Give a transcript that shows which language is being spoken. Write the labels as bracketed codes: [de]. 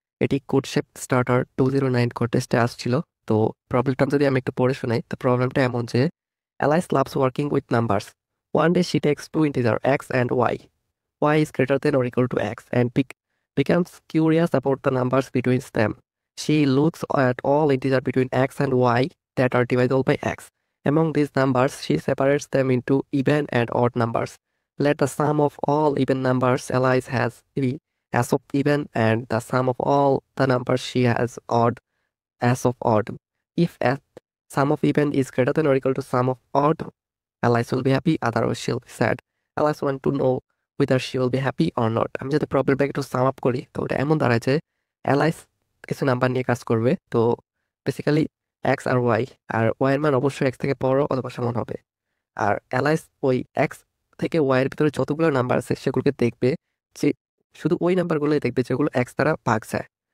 [bn] এটি কোডশেপ starter 209 code টেস্টে আসছিল। তো প্রবলেমটা যদি আমি একটু পড়ে শোনাই, তো প্রবলেমটা এমন যে [en] Alice loves working with numbers. One day she takes two integers x and y. Y is greater than or equal to x and becomes curious about the numbers between them. She looks at all integers between x and y that are divisible by x. Among these numbers, she separates them into even and odd numbers. Let the sum of all even numbers Alice has be as of even, and the sum of all the numbers she has odd as of odd. If sum of even is greater than or equal to sum of odd, Alice will be happy, otherwise she'll be sad. Alice want to know whether she will be happy or not. [bn] আমি যদি প্রবলেমটাকে একটু sum up করি, তো ওটা এমন দাঁড়ায় যে Alice কিছু নাম্বার নিয়ে কাজ করবে। তো বেসিক্যালি এক্স আর ওয়াই, আর ওয়াই এর মান অবশ্যই এক্স থেকে বড় অথবা সমান হবে। আর অ্যালাইস ওই এক্স থেকে ওয়াই এর ভিতরে যতগুলো নাম্বার আছে সেগুলোকে দেখবে, যে শুধু ওই নাম্বারগুলোই দেখবে যেগুলো এক্স দ্বারা ভাগ যায়।